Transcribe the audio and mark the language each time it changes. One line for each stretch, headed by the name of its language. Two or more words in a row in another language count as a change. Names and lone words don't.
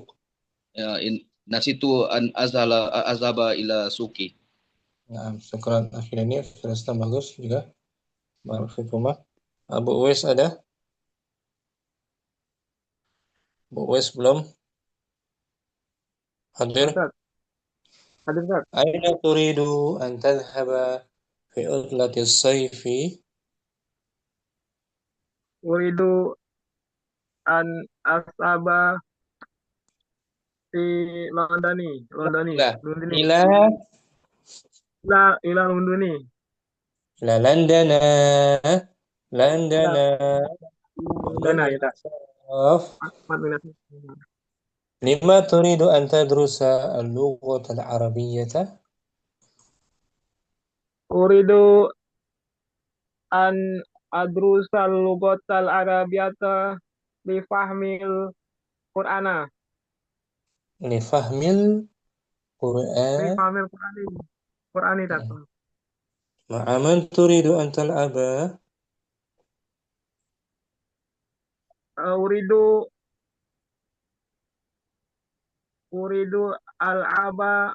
Arabic: نسيت أن أذهب إلى السوق.
Indonesian: Nah, syukran akhirnya Firastan bagus juga. Barakallahu. Abu Uwais ada? Abu Uwais belum? Hadir? Hadir, Ustaz.
Arabic: أين تريد أن تذهب في عطلة الصيف? أريد أن أذهب في لندن. إلى لندن. إلى لندن. Londona ya. لماذا تريد أن تدرس اللغة العربية? أريد أن أدرس اللغة العربية لفهم القرآن. لفهم القرآن. Qur'ani tak. مع من تريد أن تلعب? أريد اللعب